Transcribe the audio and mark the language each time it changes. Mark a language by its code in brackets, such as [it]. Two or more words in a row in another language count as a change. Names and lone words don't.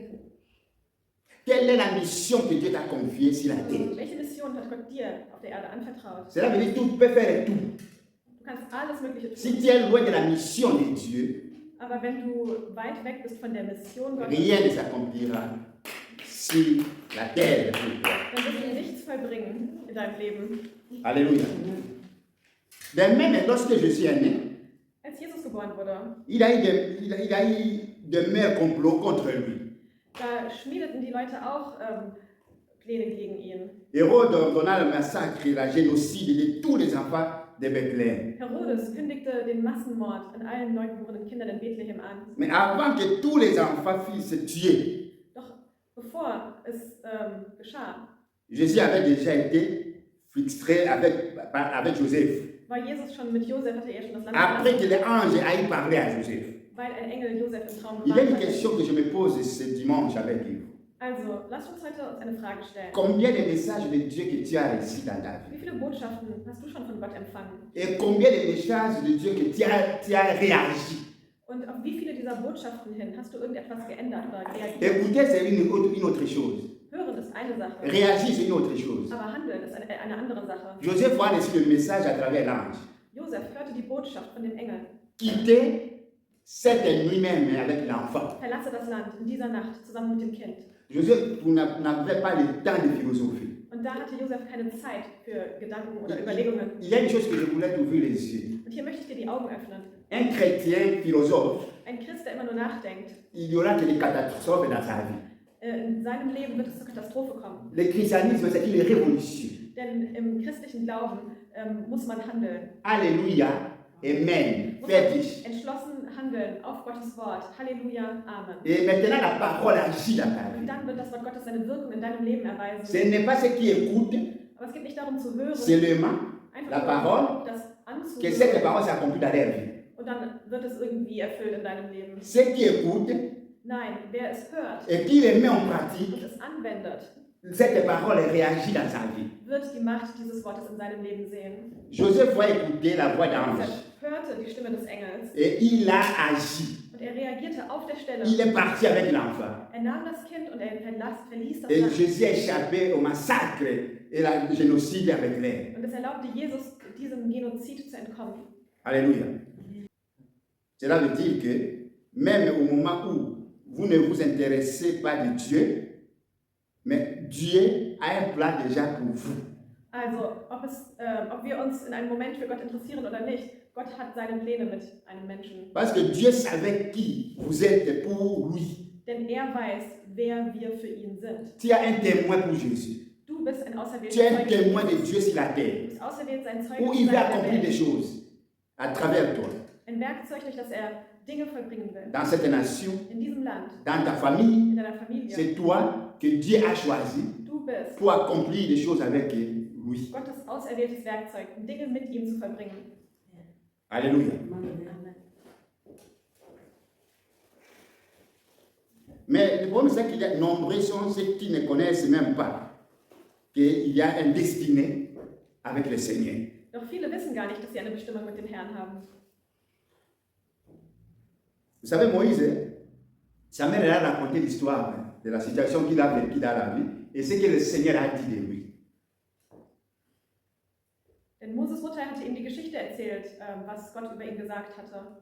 [fr] Quelle est la mission que Dieu t'a confiée sur la terre? [de] Welche Mission hat Gott dir auf der Erde anvertraut? [fr] Cela veut dire que tu peux faire tout. [de] Du kannst alles Mögliche [fr] Si [de] tun, [fr] tu es loin de la mission de Dieu, [de] aber wenn du weit weg bist von der Mission Gottes, [fr] rien ne s'accomplira sur la terre pour toi. [de] dann wirst du nichts vollbringen in deinem Leben. [fr] Alléluia. De même, lorsque Jésus est né, [de] Als Jesus geboren wurde, [fr] il a eu de meilleurs complots contre lui. [de] da schmiedeten die Leute auch Pläne gegen ihn. [fr] Hérode ordonna le massacre et la génocide de tous les enfants de Bethléem. [de] Herodes kündigte den Massenmord an allen neugeborenen Kindern in Bethlehem an. [fr] Mais avant que tous les enfants fussent tués, [de] Doch bevor es geschah, [fr] Jésus avait déjà été frustré avec Joseph. [de] war Jesus schon mit Josef, hatte er schon das Land [fr] Après que [de] verlassen, [fr] l'ange a eu parlé à Joseph. [de] weil ein Engel Josef im Traum [fr] Il y a une [de] gewarnt hatte. [fr] question que je me pose ce dimanche avec vous. [de] Also, lasst uns heute uns eine Frage stellen. [fr] Combien de messages de Dieu que tu as reçus dans ta vie? [de] Wie viele Botschaften hast du schon von Gott empfangen? [fr] Et combien de messages de Dieu que tu as réagi? [de] Und auf wie viele dieser Botschaften hin hast du irgendetwas geändert oder reagiert? [fr] Écouter, c'est une autre chose. [de] Hören ist eine Sache, [fr] Réagir, c'est une autre chose. [de] aber handeln ist eine andere Sache. [fr] Joseph a reçu le message à travers l'ange. [de] Josef hörte die Botschaft von dem Engel. [fr] Quitter cette nuit même avec l'enfant. [de] Verlasse das Land in dieser Nacht zusammen mit dem Kind. [fr] Joseph n'avait pas le temps de philosophie. [de] Und da hatte Josef keine Zeit für Gedanken oder Überlegungen. [fr] Il y a une chose que je voulais t'ouvrir les yeux. [de] Und hier möchte ich dir die Augen öffnen. [fr] Un chrétien philosophe, [de] Ein Christ, der immer nur nachdenkt, [fr] il y aura que des catastrophes dans sa vie. [de] in seinem Leben wird es zur Katastrophe kommen. [fr] Le christianisme, c'est une révolution. [de] Denn im christlichen Glauben muss man handeln. [fr] Alléluia. Amen. [de] Muss Fertig. man entschlossen handeln auf Gottes Wort. Halleluja, Amen. [fr] Et maintenant, la parole agit dans ta [de] Und [fr] vie. [de] dann wird das Wort Gottes seine Wirkung in deinem Leben [fr] Ce [de] erweisen. [fr] n'est pas ce qui écoute [de] Aber es geht nicht darum zu hören, [fr] seulement [de] einfach [fr] la [de] nur [fr] parole, [de] das [fr] que cette [de] anzuhören. [fr] parole s'accomplit dans leur vie. [de] Und dann wird es irgendwie erfüllt in deinem Leben. [fr] Ceux qui écoutent [de] Nein, wer es hört [fr] et qui les met en [de] und [fr] pratique, [de] es anwendet, [fr] cette parole réagit dans sa vie. [de] wird die Macht dieses Wortes in seinem Leben sehen. [fr] Joseph a écouté la voix d'ange [de] Josef hörte die Stimme des Engels [fr] et il a agi. [de] und er reagierte auf der Stelle. [fr] Il est parti avec l'enfant. [de] Er nahm das Kind und er verließ das [fr] Et [de] Land. [fr] Jésus a échappé au massacre et au génocide avec l'air. [de] Und es erlaubte Jesus, diesem Genozid zu entkommen. [fr] Alléluia. Cela veut dire que même au moment où vous ne vous intéressez pas de Dieu, mais Dieu a un plan déjà pour vous. [de] Also, ob wir uns in einem Moment für Gott interessieren oder nicht, Gott hat seine Pläne mit einem Menschen. [fr] Parce que Dieu savait qui vous êtes pour lui. [de] Denn er weiß, wer wir für ihn sind. [fr] Tu as un témoin pour Jésus. [de] Du bist ein auserwählter [fr] Tu es un [de] Zeuge. [fr] témoin de Dieu sur la [de] Du [fr] terre, [de] bist auserwählt, sein Zeuge [fr] où [de] zu [fr] il [de] sein [fr] va [de] in der [fr] accomplir des [de] Welt. [fr] choses à travers toi, [de] Ein Werkzeug, durch das er Dinge vollbringen will. [fr] dans cette nation, [de] In diesem Land, [fr] dans ta famille. [de] in deiner Familie. [fr] C'est toi que Dieu a choisi [de] Du bist [fr] pour accomplir des choses avec lui. [de] Gottes auserwähltes Werkzeug, um Dinge mit ihm zu vollbringen. [fr] Alléluia. Amen. Mais le problème, c'est qu'il y a nombreux sont ceux qui ne connaissent même pas qu'il y a un destiné avec le Seigneur. [de] Doch viele wissen gar nicht, dass sie eine Bestimmung mit dem Herrn haben. [fr] Vous savez, Moïse, sa mère elle a raconté l'histoire de la situation qu'il a vécue dans la vie et ce que le Seigneur a dit de lui. [de] Denn Moses Mutter hatte ihm die Geschichte erzählt, was Gott über ihn gesagt hatte.